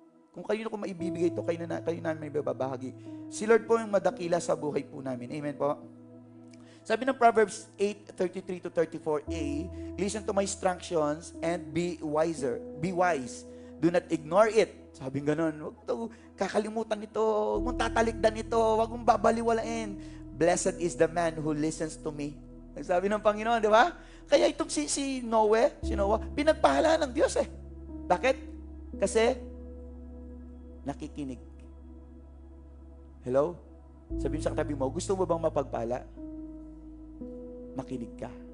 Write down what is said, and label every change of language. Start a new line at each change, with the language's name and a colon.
Filipino: Kung kayo na kung maibibigay ito, kayo namin may babahagi. Si Lord po yung madakila sa buhay po namin. Amen po. Sabi ng
English: Proverbs 8:33-34a, listen to my instructions and be wiser. Be wise. Do not ignore it.
Filipino: Sabi ng ganun, huwag ito, kakalimutan ito, huwag mong tatalikdan ito, huwag mong babaliwalain.
English: Blessed is the man who listens to me.
Filipino: Sabi ng Panginoon, di ba? Kaya itong si Noah, pinagpahala ng Diyos eh. Bakit? Kasi nakikinig. Hello? Sabihin sa katabi mo, gusto mo bang mapagpala? Makinig ka.